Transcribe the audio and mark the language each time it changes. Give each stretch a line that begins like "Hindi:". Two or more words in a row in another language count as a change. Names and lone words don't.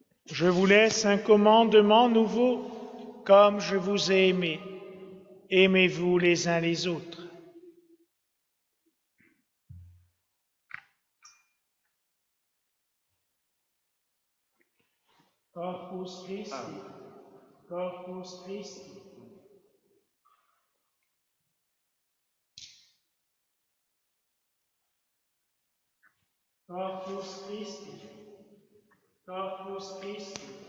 French: Je vous laisse un commandement nouveau, comme je vous ai aimé. Aimez-vous les uns les autres.
Latin: Corpus Christi, Corpus Christi. Corpus Christi, Corpus Christi.